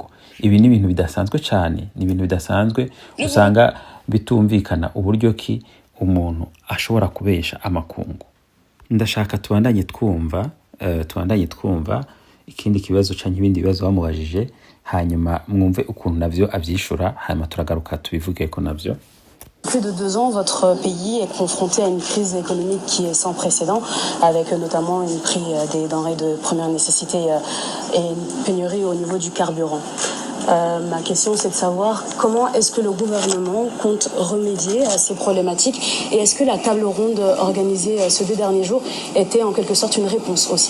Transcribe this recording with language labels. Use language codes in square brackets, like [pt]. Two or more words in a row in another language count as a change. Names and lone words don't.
[rn] Ibi ni ibintu bidasanzwe cyane, ni ibintu bidasanzwe usanga bitumvikana uburyo ki umuntu ashobora kubesha amakungu. Ndashaka tubandanye twumva ikindi kibazo canke ibindi bibazo bamubajije, hanyuma mwumve ukuntu navyo avyishura, hanyuma turagaruka tubivugeko navyo. [fr] Plus de 2 ans, votre pays est confronté à une crise économique qui est sans précédent, avec notamment une prix des denrées de première nécessité et une pénurie au niveau du carburant. Ma question, c'est de savoir comment est-ce que le gouvernement compte remédier à ces problématiques, et est-ce que la table ronde organisée ces 2 derniers jours était en quelque sorte une réponse aussi?